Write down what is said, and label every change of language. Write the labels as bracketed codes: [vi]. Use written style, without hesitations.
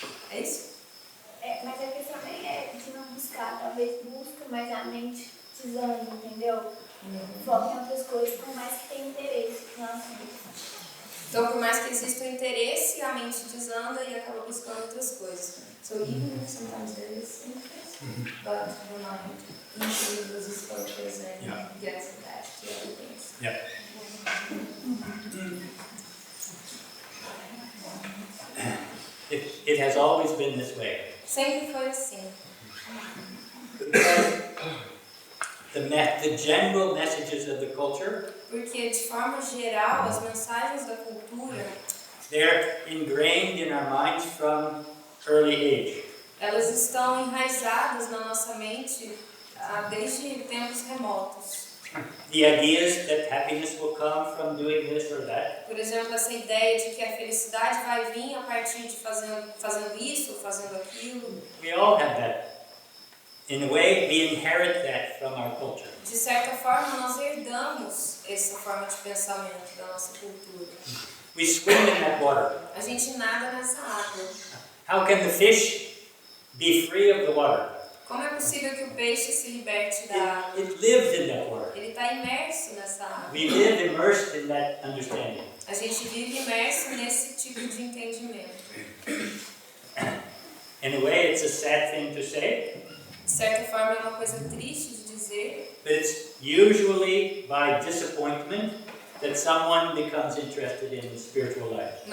[pt] É isso? Mas a questão nem é de não buscar, talvez busca, mas a mente desânimo, entendeu? Foca em outras coisas, por mais que tenha interesse no assunto. Então, por mais que exista o interesse, a mente desanda e acaba buscando outras coisas. [en] So even if sometimes there is interest, but the mind loses focus and gets attached to other things. Yeah. It has always been this way. [pt] Sempre foi assim. [en] The general messages of the culture, [pt] Porque, de forma geral, as mensagens da cultura, [en] they're ingrained in our minds from early age. [pt] elas estão enraizadas na nossa mente desde tempos remotos. [en] The ideas that happiness will come from doing this or that. [pt] Por exemplo, essa ideia de que a felicidade vai vir a partir de fazendo isso ou fazendo aquilo. [en] We all have that. In a way, we inherit that from our culture. [pt] De certa forma, nós herdamos essa forma de pensamento da nossa cultura. [en] We swim in that water. [pt] A gente nada nessa água. [en] How can the fish be free of the water? [pt] Como é possível que o peixe se liberte da água? [en] It lives in that water. [pt] Ele está imerso nessa água. [en] We live immersed in that understanding. [pt] A gente vive imerso nesse tipo de entendimento. [en] In a way, it's a sad thing to say, [pt] De certa forma, é uma coisa triste de dizer, [en] but it's usually by disappointment that someone becomes interested in the spiritual life.